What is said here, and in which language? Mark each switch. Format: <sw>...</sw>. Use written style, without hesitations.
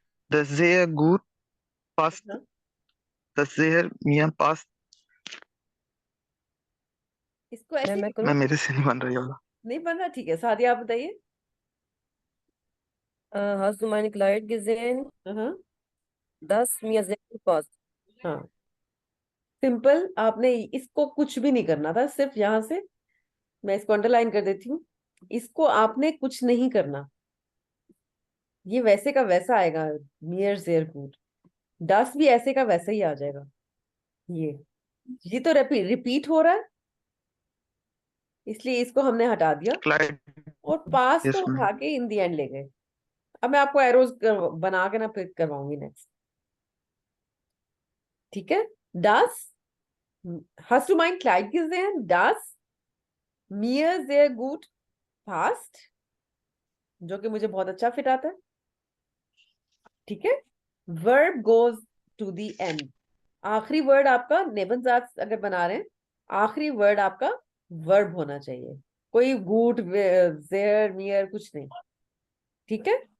<de>Das sehr gut passt। Das sehr mir passt।</de> <hi>इसको ऐसे मैं मैं करूँ? मेरे से नहीं बन रही होगा। नहीं बन रहा, ठीक है, सादिया आप बताइए।</hi> <de>Hast du meine Kleid gesehen?</de> <hi>हाँ,</hi> <de>Das mir sehr gut passt.</de> <hi>हाँ, सिंपल। आपने इसको कुछ भी नहीं करना था, सिर्फ यहां से, मैं इसको अंडरलाइन कर देती हूँ, इसको आपने कुछ नहीं करना, ये वैसे का वैसा आएगा।</hi> <de>मियर जेर गुड,</de> <hi>डस भी ऐसे का वैसा ही आ जाएगा ये। ये तो रिपीट हो रहा है, इसलिए इसको हमने हटा दिया क्लाइड। और पास यस को मैम। उठा के इन दी एंड ले गए। अब मैं आपको एरोज बना के ना फिर करवाऊंगी नेक्स्ट, ठीक है।</hi> <de>das, hast du mein Kleid gesehen? Das mir sehr gut passt,</de> <hi>जो कि मुझे बहुत अच्छा फिट आता है, ठीक है।</hi> <en>verb goes to the end,</en> <hi>आखिरी वर्ड आपका नेबनजात अगर बना रहे हैं, आखिरी वर्ड आपका वर्ब होना चाहिए, कोई</hi> <de>गुड जेयर मियर</de> <hi>कुछ नहीं, ठीक है।</hi>